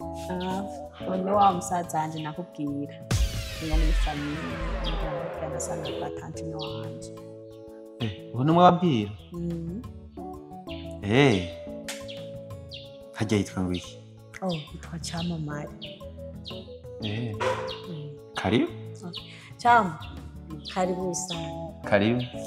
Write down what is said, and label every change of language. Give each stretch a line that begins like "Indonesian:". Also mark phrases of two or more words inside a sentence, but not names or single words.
Kinyarwanda: Ah, uyu ni wa musaza wanje nakubwira. Uyu ni famille, umuryango wa tante wanje. Eh, ubu ni mwe wabwira? Mm. Eh. Harya yitwa ngo iki? Oh, yitwa Cyamamare. Eh. Mm. Karibu? Okay.
Swahili: Cyam-, karibu sana. Karibu.